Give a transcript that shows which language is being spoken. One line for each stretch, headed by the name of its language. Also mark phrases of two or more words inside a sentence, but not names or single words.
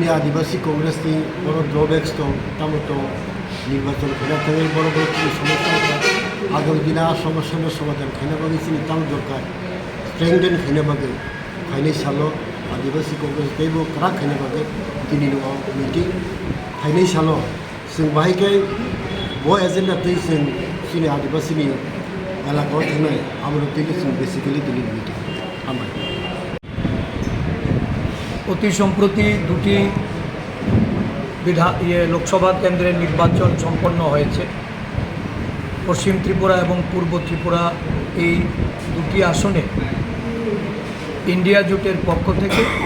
Kok Borok: आदिवासी कांग्रेस नि बड़ ड्रबेक्स दं तामत निर्वाचन खाना बड़ बड़ समस्या आगामी दिन समस्या समाधान खाना बागे सिनि ताम दरकार स्ट्रेंथेन खाना बागे खाने साल आदिवासी कांग्रेस देव करा खाना बागे दिनै मिटिं खाने साल जों बाहायखाय ब एजेंडा जों सिनि आदिवासी एलाकायाव थानाय आमरतीनि जों बेसिकली दिनै मिटिं हामबाय
Bangla: অতি সম্প্রতি দুটি লোকসভা কেন্দ্রের নির্বাচন সম্পন্ন হয়েছে। পশ্চিম ত্রিপুরা এবং পূর্ব ত্রিপুরা এই দুটি আসনে ইন্ডিয়া জোটের পক্ষ থেকে